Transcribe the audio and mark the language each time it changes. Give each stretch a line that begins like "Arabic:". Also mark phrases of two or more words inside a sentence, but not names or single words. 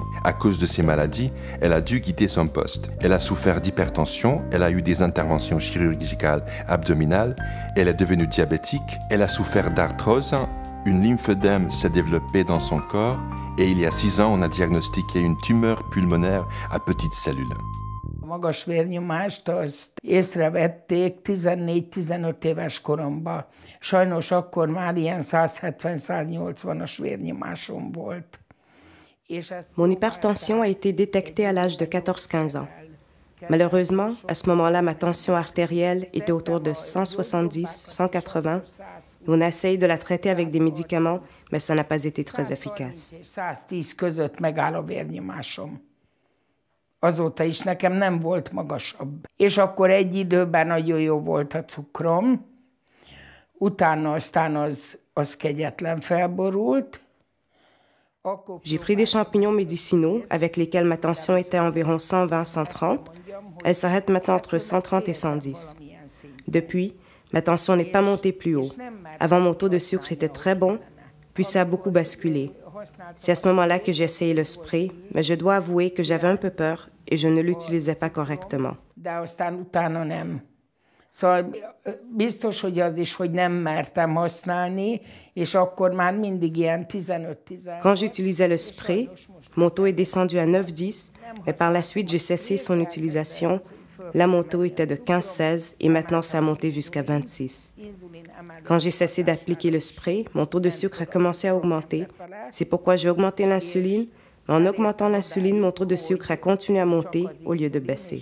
French: À cause de ses maladies, elle a dû quitter son poste. Elle a souffert d'hypertension, elle a eu des interventions chirurgicales abdominales, elle est devenue diabétique, elle a souffert d'arthrose, une lymphœdème s'est développée dans son corps et il y a 6 ans, on a diagnostiqué une tumeur pulmonaire à petites cellules.
Hungarian: Magas vérnyomást azt észrevették 14-15 éves koromban. Sajnos akkor már ilyen 170-180-as vérnyomásom volt.
French: Mon hypertension a été détectée à l'âge de 14-15 ans. Malheureusement, à ce moment-là, ma tension artérielle était autour de 170-180. On a essayé de la traiter avec des médicaments, mais ça n'a pas été très efficace.
Hungarian: 110 között megáll a vérnyomásom. Azóta is nekem nem volt magasabb. És akkor egy időben nagyon jó volt a cukrom, utána aztán az kegyetlen felborult.
French: J'ai pris des champignons médicinaux avec lesquels ma tension était environ 120-130. Elle s'arrête maintenant entre 130 et 110. Depuis, ma tension n'est pas montée plus haut. Avant, mon taux de sucre était très bon, puis ça a beaucoup basculé. C'est à ce moment-là que j'ai essayé le spray, mais je dois avouer que j'avais un peu peur et je ne l'utilisais pas correctement.
Hungarian: De aztán utána nem. Szóval biztos, hogy az is, hogy nem mertem használni, és akkor már mindig ilyen 15-10.
French: Quand j'utilisais le spray, mon taux est descendu à 9-10, mais par la suite, j'ai cessé son utilisation. Là, mon taux était de 15-16 et maintenant, ça a monté jusqu'à 26. Quand j'ai cessé d'appliquer le spray, mon taux de sucre a commencé à augmenter. C'est pourquoi j'ai augmenté l'insuline. Mais en augmentant l'insuline, mon taux de sucre a continué à monter au lieu de baisser.